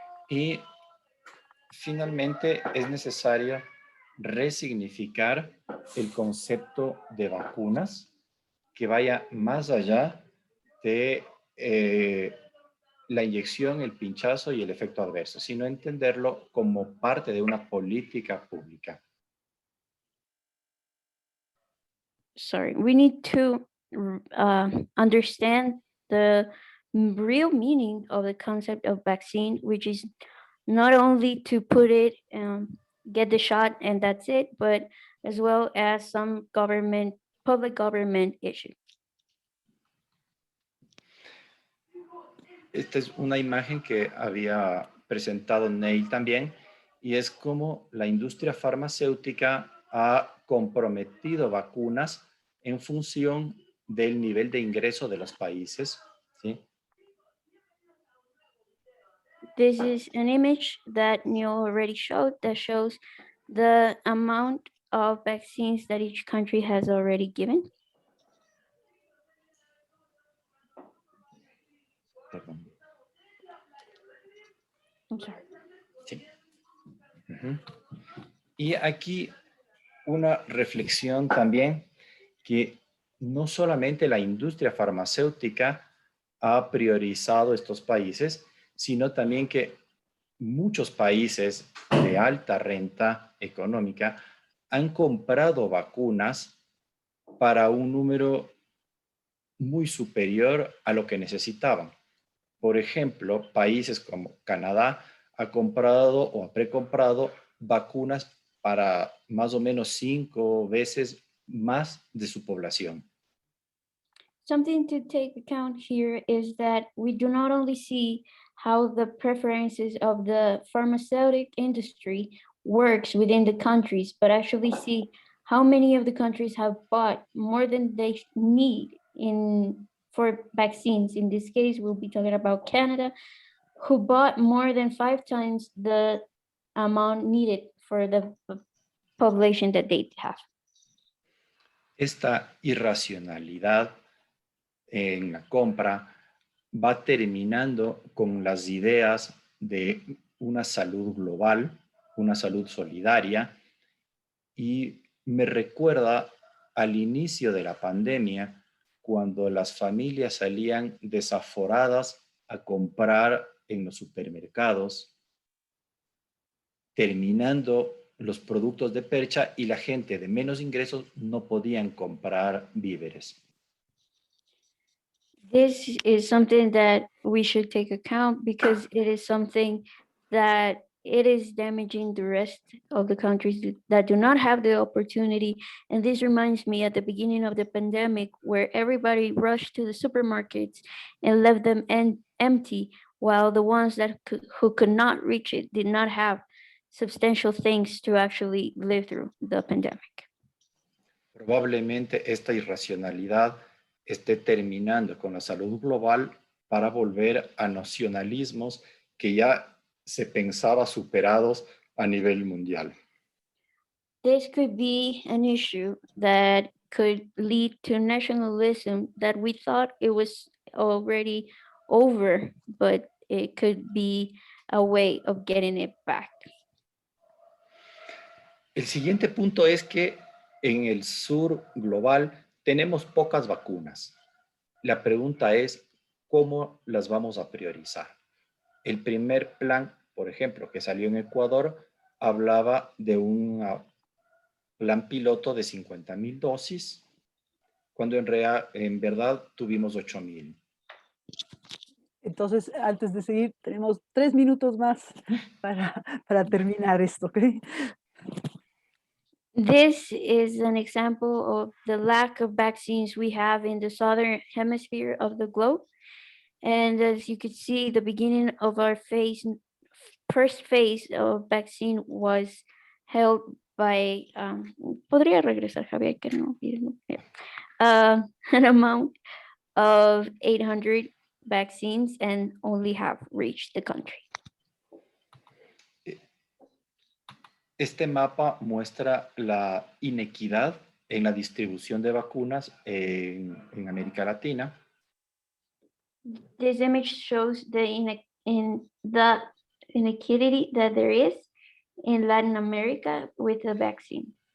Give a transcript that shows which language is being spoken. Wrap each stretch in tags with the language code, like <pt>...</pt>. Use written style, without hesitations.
<es>Y finalmente es necesario resignificar el concepto de vacunas que vaya más allá de la inyección, el pinchazo y el efecto adverso, sino entenderlo como parte de una política pública.</es> <en>Sorry, we need to understand the real meaning of the concept of vaccine, which is not only to put it, get the shot and that's it, but as well as some public government issue.</en> <es>Esta es una imagen que había presentado Neil también, y es como la industria farmacéutica ha comprometido vacunas en función del nivel de ingreso de los países, ¿sí?</es> <en>This is an image that Neil already showed that shows the amount of vaccines that each country has already given.</en> <es>Perdón.</es> <en>I'm sorry.</en> <es>Sí. Y aquí una reflexión también, que no solamente la industria farmacéutica ha priorizado estos países, sino también que muchos países de alta renta económica han comprado vacunas para un número muy superior a lo que necesitaban. Por ejemplo, países como Canadá ha comprado o ha precomprado vacunas para más o menos 5 veces más de su población.</es> <en>Something to take account here is that we do not only see how the preferences of the pharmaceutical industry works within the countries, but actually see how many of the countries have bought more than they need for vaccines. In this case, we'll be talking about Canada, who bought more than 5 times the amount needed for the population that they have.</en> <es>Esta irracionalidad en la compra va terminando con las ideas de una salud global, una salud solidaria, y me recuerda al inicio de la pandemia, cuando las familias salían desaforadas a comprar en los supermercados, terminando los productos de percha y la gente de menos ingresos no podían comprar víveres.</es> <en>This is something that we should take account because it is something that it is damaging the rest of the countries that do not have the opportunity. And this reminds me at the beginning of the pandemic, where everybody rushed to the supermarkets and left them empty, while the ones that who could not reach it did not have substantial things to actually live through the pandemic.</en> <es>Probablemente esta irracionalidad esté terminando con la salud global para volver a nacionalismos que ya se pensaba superados a nivel mundial.</es> <en>This could be an issue that could lead to nationalism that we thought it was already over, but it could be a way of getting it back.</en> <es>El siguiente punto es que en el sur global tenemos pocas vacunas. La pregunta es, ¿cómo las vamos a priorizar? El primer plan, por ejemplo, que salió en Ecuador, hablaba de un plan piloto de 50,000 dosis, cuando en verdad tuvimos 8,000. Entonces, antes de seguir, tenemos 3 minutos más para terminar esto, ¿ok?</es> <en>This is an example of the lack of vaccines we have in the southern hemisphere of the globe. And as you could see, the beginning of our first phase of vaccine was held by,</en> <es>podría regresar, Javier, que no,</es> <en>an amount of 800 vaccines and only have reached the country.</en> <es>Este mapa muestra la inequidad en la distribución de vacunas en América Latina.</es> <en>This image shows the inequity that there is in Latin America with the vaccine.</en>